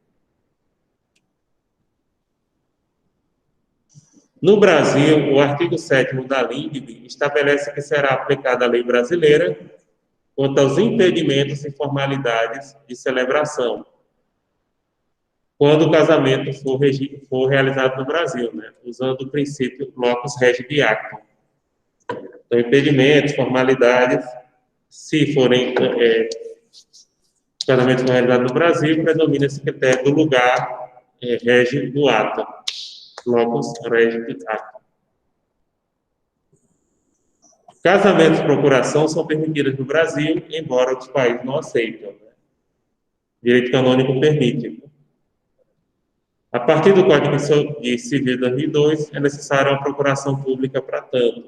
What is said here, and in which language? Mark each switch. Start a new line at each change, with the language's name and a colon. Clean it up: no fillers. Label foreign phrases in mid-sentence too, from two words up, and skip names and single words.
Portuguese: No Brasil, o artigo 7º da LINDB estabelece que será aplicada a lei brasileira quanto aos impedimentos e formalidades de celebração, quando o casamento for realizado no Brasil, né, usando o princípio
Latin: locus regit actum.
Portuguese: Então, impedimentos, formalidades, se forem casamentos realizados no Brasil, predomina esse critério do lugar rege do ato,
Latin: locus regit actum.
Portuguese: Casamentos de procuração são permitidos no Brasil, embora outros países não aceitem. Né? Direito canônico permite. A partir do Código Civil de 2002, é necessária uma procuração pública para tanto.